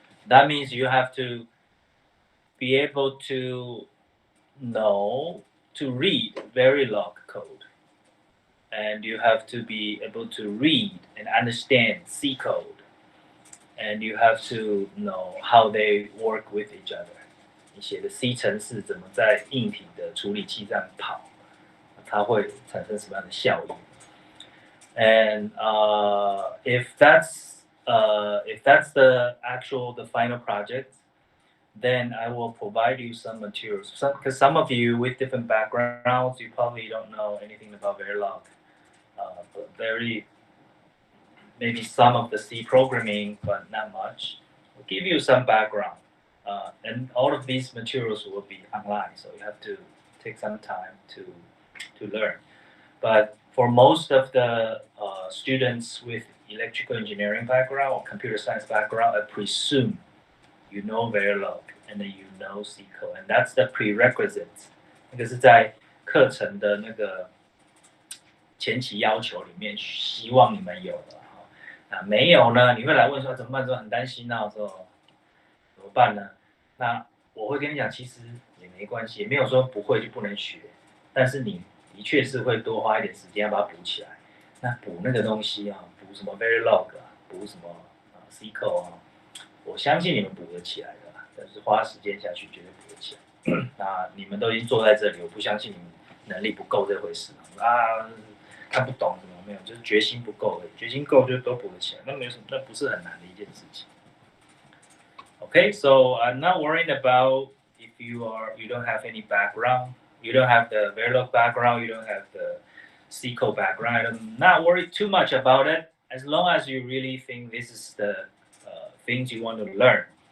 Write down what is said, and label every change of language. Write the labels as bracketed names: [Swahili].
[English] That means you have to be able to know to read Verilog code. And you have to be able to read and understand C code. And you have to know how they work with each other. [Chinese] 你写的 C 程式怎么在硬体的处理器上跑，它会产生什么样的效应。 [English] And if that's the final project, then I will provide you some materials. Because some of you with different backgrounds, you probably don't know anything about Verilog, but maybe some of the C programming, but not much. We'll give you some background, and all of these materials will be online, so you have to take some time to learn. But for most of the students with electrical engineering background or computer science background, I presume you know Verilog and then you know C code, and that's the prerequisite. [Chinese] 那个是在课程的那个前期要求里面，希望你们有的。那没有呢，你会来问说怎么办？说很担心啊，说怎么办呢？那我会跟你讲，其实也没关系，也没有说不会就不能学，但是你的确是会多花一点时间要把它补起来。那补那个东西啊，补什么 Verilog 啊，补什么C code 啊，我相信你们补得起来的，但是花时间下去绝对补得起来。那你们都已经坐在这里，我不相信你们能力不够这回事啊，看不懂什么没有，就是决心不够而已，决心够就都补得起来，那没有什么，那不是很难的一件事情。 [English] Okay, so I'm not worrying about if you don't have any background, you don't have the Verilog background, you don't have the C code background. I'm not worried too much about it as long as you really think this is the things you want to learn.